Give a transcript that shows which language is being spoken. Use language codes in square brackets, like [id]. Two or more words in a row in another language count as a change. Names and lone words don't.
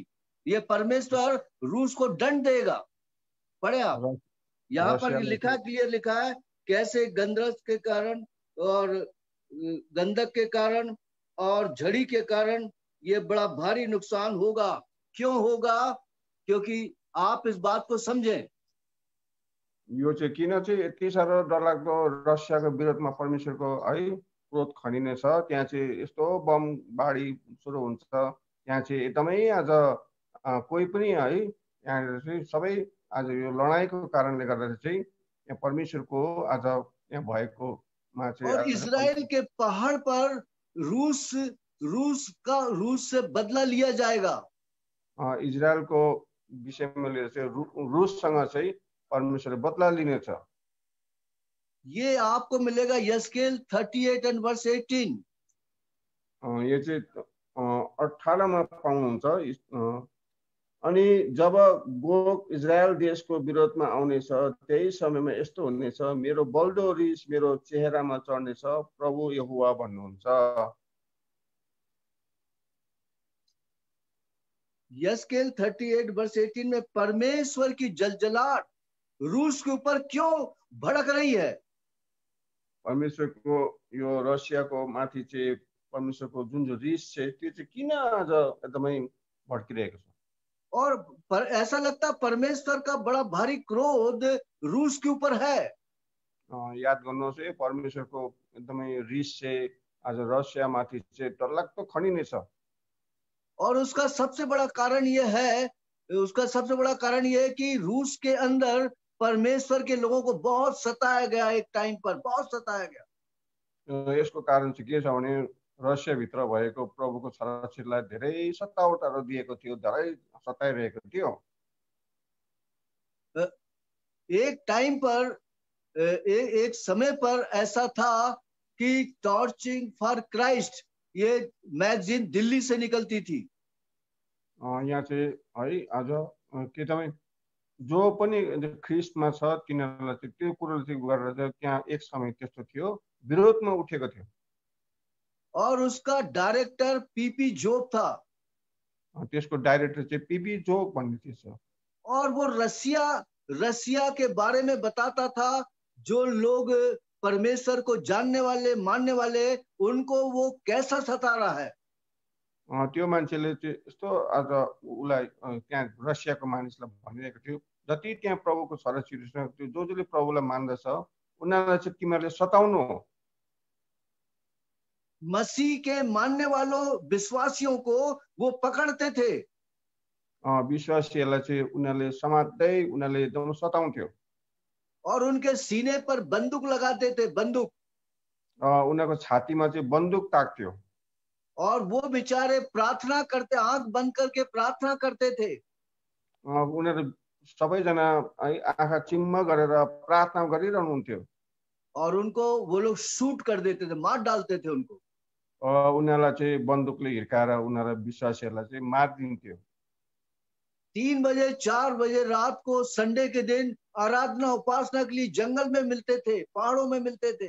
[hi] ये परमेश्वर रूस को दंड देगा। पढ़े आप, यहाँ पर लिखा, क्लियर लिखा है कैसे गंधस के कारण और गंधक के कारण और झड़ी के कारण ये बड़ा भारी नुकसान होगा। क्यों होगा? क्योंकि आप इस बात को समझें। [ne] यो चाहिँ किन चाहिँ यति साह्रो डरलाग्दो रसियाको विरोधमा परमेश्वरको है क्रोध खनिने छ। त्यहाँ चाहिँ यस्तो बम बाढी सुरु हुन्छ। त्यहाँ चाहिँ एकदमै आज कोही पनि है यहाँ चाहिँ सबै आज यो लडाईको कारणले गर्दा चाहिँ यहाँ परमेश्वरको आज यहाँ भएको मा चाहिँ [hi] और इजराइल के पहाड़ पर रूस से बदला लिया जाएगा। [ne] इजरायलको विषयमा लिएर चाहिँ रूससँग चाहिँ परमेश्वर बदला लिनेछ। [hi] ये आपको मिलेगा यस्केल 38 [en] and verse [hi] 18। [ne] यो चाहिँ 18 मा पाउनुहुन्छ। अनि जब गोग इजरायल देशको विरोधमा आउनेछ त्यही समयमा यस्तो हुनेछ, मेरो बल्दो रिस मेरो चेहरामा चढ्नेछ, प्रभु यहोवा भन्नुहुन्छ। [hi] यस्केल 38 वर्स 18 में परमेश्वर की जलजलाहट रूस के ऊपर क्यों भड़क रही है? [ne] परमेश्वरको यो रसियाको माथि चाहिँ परमेश्वरको जुन जो रिस छ त्यो चाहिँ किन आज एकदमै भड्किरहेको छ? [hi] और ऐसा लगता परमेश्वर का बड़ा भारी क्रोध रूस के ऊपर है। [ne] याद गर्नुहोस् है परमेश्वरको एकदमै रिस चाहिँ आज रसिया माथि चाहिँ डरलाग्दो खनिने छ। [hi] और उसका सबसे बड़ा कारण यह है, कि रूस के अंदर परमेश्वर के लोगों को बहुत सताया गया। एक टाइम पर बहुत सताया गया। [ne] यसको कारण चाहिँ के छ भने रसिया भित्र भएको प्रभुको छोराछोरीलाई धेरै सतावटहरू दिएको थियो, धेरै सताइरहेको थियो। [hi] एक टाइम पर एक समय पर ऐसा था कि टॉर्चिंग फॉर क्राइस्ट ये मैगजीन दिल्ली से निकलती थी। [ne] यहाँ चाहिँ है आज के तपाईँ जो पनि ख्रिस्टमा छ तिनीहरूलाई चाहिँ त्यो कुरो चाहिँ गरेर चाहिँ त्यहाँ एक समय त्यस्तो थियो, विरोधमा उठेको थियो। [hi] और उसका डायरेक्टर पीपी जोब था। [ne] त्यसको डाइरेक्टर चाहिँ पीपी जोब भन्ने थिएछ। [hi] और वो रसिया के बारे में बताता था। जो लोग परमेश्वर को जानने वाले मानने वाले उनको वो कैसा सता रहा है। [ne] त्यो मान्छेले चाहिँ यस्तो आज उलाई त्यहाँ रसियाको मानिसलाई भनिरहेको थियो, जति त्यहाँ प्रभुको छोराछोरी छ त्यो जसले प्रभुलाई मान्दछ उनीहरूलाई चाहिँ तिमीहरूले सताउनु हो। [hi] मसीह के मानने वालों विश्वासियों को वो पकड़ते थे। [ne] विश्वासीहरूलाई चाहिँ उनीहरूले समात्दै उनीहरूले एकदम सताउँथ्यो। [hi] और उनके सीने पर बंदूक लगाते थे, बंदूक। [ne] उनीहरूको छातीमा चाहिँ बन्दुक ताक्थ्यो। [hi] और वो बेचारे प्रार्थना करते, आंख बंद करके प्रार्थना करते थे। [ne] उनीहरू सबैजना आँखा चिम्म गरेर प्रार्थना गरिरहनुहुन्थ्यो। [hi] और उनको वो लोग शूट कर देते थे, मार डालते थे उनको। [ne] उनीहरूलाई चाहिँ बन्दुकले हिर्काएर उनीहरूलाई विश्वासीहरूलाई चाहिँ मारिदिन्थ्यो। [hi] 3 बजे 4 बजे रात को संडे के दिन आराधना उपासना के लिए जंगल में मिलते थे, पहाड़ों में मिलते थे।